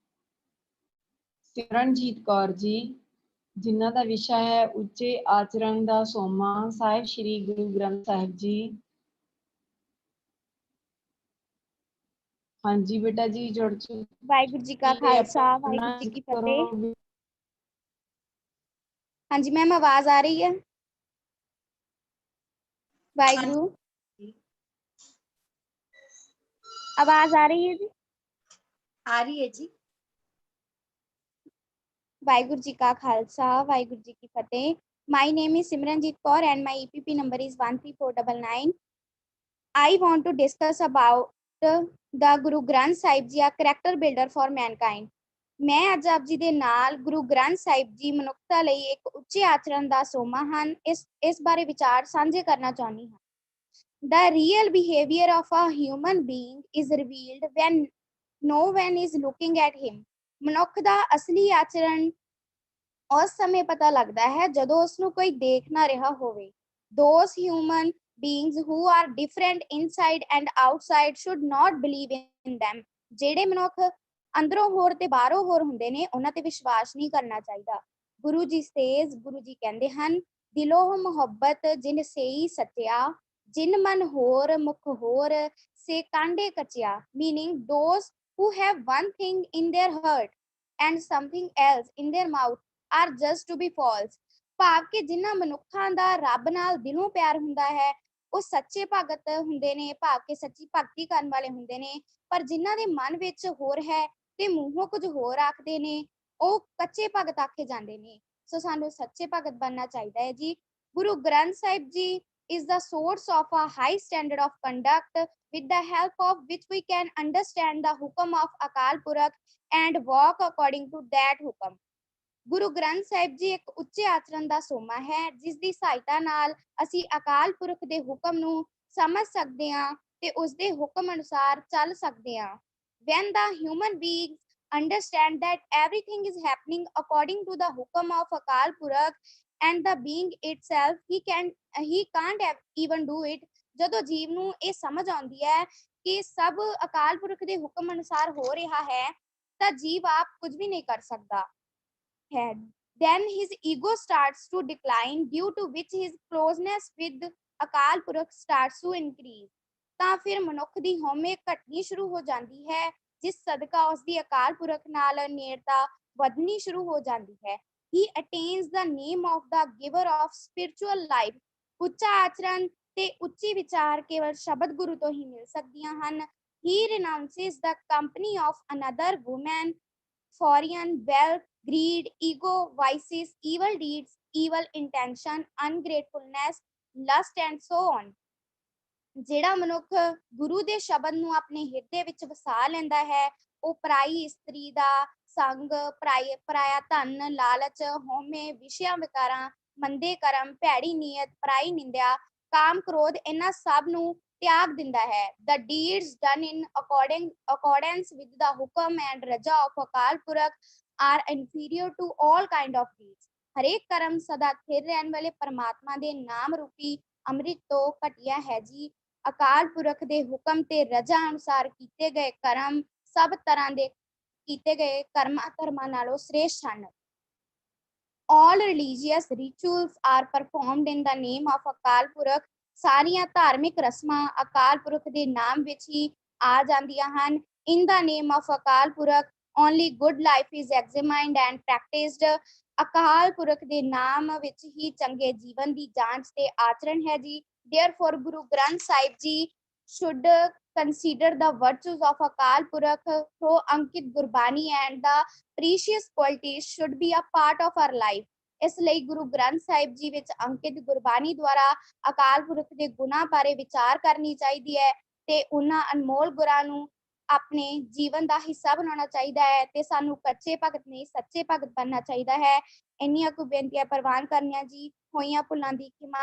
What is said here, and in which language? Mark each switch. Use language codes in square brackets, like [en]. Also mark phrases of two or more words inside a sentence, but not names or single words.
[pa] ਸਿਮਰਨਜੀਤ ਕੌਰ ਜੀ, ਜਿਨ੍ਹਾਂ ਦਾ ਵਿਸ਼ਾ ਹੈ ਉੱਚੇ ਆਚਰਣ ਦਾ ਸੋਮਾ ਸਾਹਿਬ ਸ੍ਰੀ ਗੁਰੂ ਗ੍ਰੰਥ ਸਾਹਿਬ ਜੀ। ਹਾਂਜੀ ਬੇਟਾ ਜੀ ਜੁੜ ਚੁੱਕੇ। ਵਾਹਿਗੁਰੂ ਜੀ ਕਾ ਖਾਲਸਾ, ਵਾਹਿਗੁਰੂ ਜੀ ਕੀ ਫਤਿਹ। ਹਾਂਜੀ मैम, [hi] आवाज आ रही है? वाहिगुरु, आवाज आ रही है जी? आ रही है जी। वाहिगुरु जी का खालसा, वाहिगुरु जी की फतेह। [en] My name is Simranjit Kaur and my EPP number is 13499. I want to discuss about the Guru Granth Sahib Ji, a character builder for mankind. [pa] ਮੈਂ ਅੱਜ ਆਪ ਜੀ ਦੇ ਨਾਲ ਗੁਰੂ ਗ੍ਰੰਥ ਸਾਹਿਬ ਜੀ ਮਨੁੱਖਤਾ ਲਈ ਇੱਕ ਉੱਚੇ ਆਚਰਣ ਦਾ ਸੋਮਾ ਹਨ, ਇਸ ਬਾਰੇ ਵਿਚਾਰ ਸਾਂਝੇ ਕਰਨਾ ਚਾਹੁੰਦੀ ਹਾਂ। [en] The real behavior of a human being is revealed when no one is looking at him. [pa] ਮਨੁੱਖ ਦਾ ਅਸਲੀ ਆਚਰਣ ਉਸ ਸਮੇਂ ਪਤਾ ਲੱਗਦਾ ਹੈ ਜਦੋਂ ਉਸ ਨੂੰ ਕੋਈ ਦੇਖ ਨਾ ਰਿਹਾ ਹੋਵੇ। [en] Those human beings who are different inside and outside should not believe in them. [pa] ਜਿਹੜੇ ਮਨੁੱਖ ਅੰਦਰੋਂ ਹੋਰ ਤੇ ਬਾਹਰੋਂ ਹੋਰ ਹੁੰਦੇ ਨੇ, ਉਹਨਾਂ ਤੇ ਵਿਸ਼ਵਾਸ ਨਹੀਂ ਕਰਨਾ ਚਾਹੀਦਾ। ਗੁਰੂ ਜੀ ਸੇਜ਼, ਗੁਰੂ ਜੀ ਕਹਿੰਦੇ ਹਨ, ਦਿਲੋਂ ਮੁਹੱਬਤ ਜਿਨ ਸੇਈ ਸੱਚਿਆ, ਜਿਨ ਮਨ ਹੋਰ ਮੁਖ ਹੋਰ ਸੇ ਕਾਂਡੇ ਕਚਿਆ। [en] Meaning those who have one thing in their heart and something else in their mouth are just to be false। [pa] ਭਾਵ ਕਿ ਜਿਨ੍ਹਾਂ ਮਨੁੱਖਾਂ ਦਾ ਰੱਬ ਨਾਲ ਦਿਲੋਂ ਪਿਆਰ ਹੁੰਦਾ ਹੈ ਉਹ ਸੱਚੇ ਭਗਤ ਹੁੰਦੇ ਨੇ, ਭਾਵ ਕਿ ਸੱਚੀ ਭਗਤੀ ਕਰਨ ਵਾਲੇ ਹੁੰਦੇ ਨੇ, ਪਰ ਜਿਨ੍ਹਾਂ ਦੇ ਮਨ ਵਿੱਚ ਹੋਰ ਹੈ ਤੇ ਮੂੰਹੋਂ ਕੁਝ ਹੋਰ ਆਖਦੇ ਨੇ ਉਹ ਕੱਚੇ ਭਗਤ ਆਖੇ ਜਾਂਦੇ ਨੇ। ਸੋ ਸਾਨੂੰ ਸੱਚੇ ਭਗਤ ਬਣਨਾ ਚਾਹੀਦਾ ਹੈ ਜੀ। [en] ਗੁਰੂ ਗ੍ਰੰਥ ਸਾਹਿਬ ਜੀ is the source of a high standard of conduct with the help of which we can understand the hukam of Akal Purakh and walk according to that hukam। [pa] ਗੁਰੂ ਗ੍ਰੰਥ ਸਾਹਿਬ ਜੀ ਇੱਕ ਉੱਚੇ ਆਚਰਣ ਦਾ ਸੋਮਾ ਹੈ ਜਿਸ ਦੀ ਸਹਾਇਤਾ ਨਾਲ ਅਸੀਂ ਅਕਾਲ ਪੁਰਖ ਦੇ ਹੁਕਮ ਨੂੰ ਸਮਝ ਸਕਦੇ ਹਾਂ ਤੇ ਉਸ ਦੇ ਹੁਕਮ ਅਨੁਸਾਰ ਚੱਲ ਸਕਦੇ ਹਾਂ। [en] When the human beings understand that everything is happening according to the hukam of Akal Purakh and the being itself, he can't even do it। [pa] ਜਦੋਂ ਜੀਵ ਨੂੰ ਇਹ ਸਮਝ ਆਉਂਦੀ ਹੈ ਕਿ ਸਭ ਅਕਾਲ ਪੁਰਖ ਦੇ ਹੁਕਮ ਅਨੁਸਾਰ ਹੋ ਰਿਹਾ ਹੈ ਤਾਂ ਜੀਵ ਆਪ ਕੁਝ ਵੀ ਨਹੀਂ ਕਰ ਸਕਦਾ ਹੈ। [en] Then his ego starts to decline, due to which his closeness with ਅਕਾਲ ਪੁਰਖ starts to increase। [pa] ਤਾਂ ਫਿਰ ਮਨੁੱਖ ਦੀ ਹਉਮੈ ਘਟਣੀ ਸ਼ੁਰੂ ਹੋ ਜਾਂਦੀ ਹੈ ਜਿਸ ਸਦਕਾ ਉਸ ਦੀ ਅਕਾਲ ਪੁਰਖ ਨਾਲ ਨੇੜਤਾ ਵਧਣੀ ਸ਼ੁਰੂ ਹੋ ਜਾਂਦੀ ਹੈ। [en] He attains the name of the giver of spiritual life। [pa] ਉੱਚਾ ਆਚਰਣ ਤੇ ਉੱਚੀ ਵਿਚਾਰ ਕੇਵਲ ਸ਼ਬਦ ਗੁਰੂ ਤੋਂ ਹੀ ਮਿਲ ਸਕਦੀਆਂ ਹਨ। [en] He renounces the company of another woman, foreign wealth, greed, ego, vices, evil deeds, evil intention, ungratefulness, lust and so on। [pa] ਜਿਹੜਾ ਮਨੁੱਖ ਗੁਰੂ ਦੇ ਸ਼ਬਦ ਨੂੰ ਆਪਣੇ ਹਿਰਦੇ ਵਿੱਚ ਵਸਾ ਲੈਂਦਾ ਹੈ ਉਹ ਪਰਾਈ ਇਸਤਰੀ ਦਾ ਸੰਗ, ਪਰਾਇਆ ਧਨ, ਲਾਲਚ, ਹਉਮੈ, ਵਿਸ਼ਿਆਂ ਵਿਕਾਰਾਂ, ਮੰਦੇ ਕਰਮ, ਭੈੜੀ ਨੀਅਤ, ਪਰਾਈ ਨਿੰਦਿਆ, ਕਾਮ, ਕ੍ਰੋਧ ਇਹਨਾਂ ਸਭ ਨੂੰ ਤਿਆਗ ਦਿੰਦਾ ਹੈ। [en] The deeds done in accordance with the hukam and raja of Akal Purakh are inferior to all kind of deeds। [pa] ਹਰੇਕ ਕਰਮ ਸਦਾ ਸਥਿਰ ਰਹਿਣ ਵਾਲੇ ਪਰਮਾਤਮਾ ਦੇ ਨਾਮ ਰੂਪੀ ਅੰਮ੍ਰਿਤ ਤੋਂ ਘਟੀਆ ਹੈ ਜੀ। ਅਕਾਲ ਪੁਰਖ ਦੇ ਹੁਕਮ ਤੇ ਰਜਾ ਅਨੁਸਾਰ ਕੀਤੇ ਗਏ ਕਰਮ ਸਭ ਤਰ੍ਹਾਂ ਦੇ ਕੀਤੇ ਗਏ ਧਰਮਾਂ ਨਾਲੋਂ ਸ੍ਰੇਸ਼ਟ ਹਨ। [en] All religious rituals are performed in the name of ਅਕਾਲ ਪੁਰਖ। [pa] ਸਾਰੀਆਂ ਧਾਰਮਿਕ ਰਸਮਾਂ ਅਕਾਲ ਪੁਰਖ ਦੇ ਨਾਮ ਵਿੱਚ ਹੀ ਆ ਜਾਂਦੀਆਂ ਹਨ। [en] In the name of ਅਕਾਲ ਪੁਰਖ only good life is examined and practiced। [pa] ਅਕਾਲ ਪੁਰਖ ਦੇ ਨਾਮ ਵਿੱਚ ਹੀ ਚੰਗੇ ਜੀਵਨ ਦੀ ਜਾਂਚ ਤੇ ਆਚਰਣ ਹੈ ਜੀ। [en] Therefore, Guru Granth Sahib Ji should consider the virtues of Akal Purakh through Ankit Gurbani and the precious qualities should be a part of our life। [pa] ਇਸ ਲਈ ਗੁਰੂ ਗ੍ਰੰਥ ਸਾਹਿਬ ਜੀ ਵਿੱਚ ਅੰਕਿਤ ਗੁਰਬਾਣੀ ਦੁਆਰਾ ਅਕਾਲ ਪੁਰਖ ਦੇ ਗੁਣਾਂ ਬਾਰੇ ਵਿਚਾਰ ਕਰਨੀ ਚਾਹੀਦੀ ਹੈ ਤੇ ਉਹਨਾਂ ਅਨਮੋਲ ਗੁਣਾਂ ਨੂੰ ਆਪਣੇ ਜੀਵਨ ਦਾ ਹਿੱਸਾ ਬਣਾਉਣਾ ਚਾਹੀਦਾ ਹੈ ਤੇ ਸਾਨੂੰ ਕੱਚੇ ਭਗਤ ਨਹੀਂ ਸੱਚੇ ਭਗਤ ਬਣਨਾ ਚਾਹੀਦਾ ਹੈ। ਇੰਨੀਆਂ ਕੁ ਬੇਨਤੀਆਂ ਪ੍ਰਵਾਨ ਕਰਨੀਆਂ ਜੀ। ਹੋਈਆਂ ਭੁੱਲਾਂ ਦੀ ਖਿਮਾ।